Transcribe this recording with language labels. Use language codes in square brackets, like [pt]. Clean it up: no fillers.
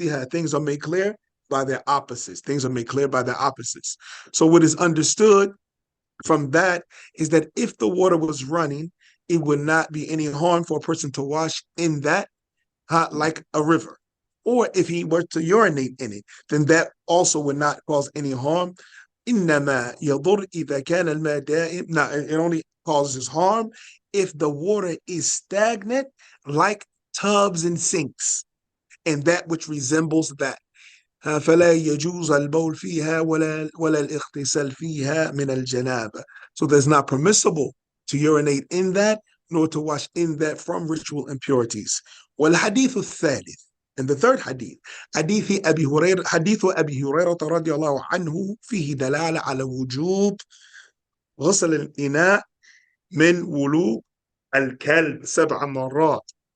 [en] Things are made clear by their opposites. Things are made clear by their opposites. So what is understood from that is that if the water was running, it would not be any harm for a person to wash in that, like a river. Or if he were to urinate in it, then that also would not cause any harm. [ar] إنما يضر إذا كان الماء دائم. [en] Now, it only causes harm if the water is stagnant, like tubs and sinks, and that which resembles that. [ar] فلا يجوز البول فيها ولا الاغتسال فيها من الجنابة. [en] So there's not permissible to urinate in that, nor to wash in that from ritual impurities. [ar] والحديث الثالث, [en] and the third hadith, [ar] حديث أبي هريرة رضي الله عنه فيه دلالة على وجوب غسل الإناء من ولوغ الكلب 7 مرات.